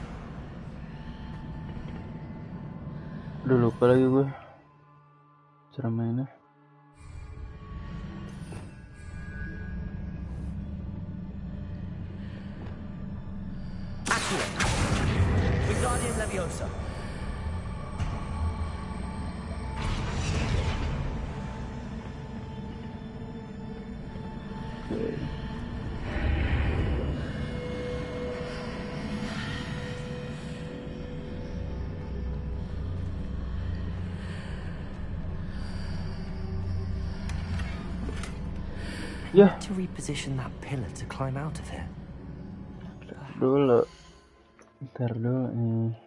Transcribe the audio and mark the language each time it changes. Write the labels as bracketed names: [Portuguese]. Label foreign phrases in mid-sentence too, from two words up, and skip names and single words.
[Indonesian] Udah lupa lagi gue cara mainnya. Accio. Wingardium Leviosa. Oke. Ya, [English] To reposition that pillar to climb out of here. [Indonesian] ntar dulu nih.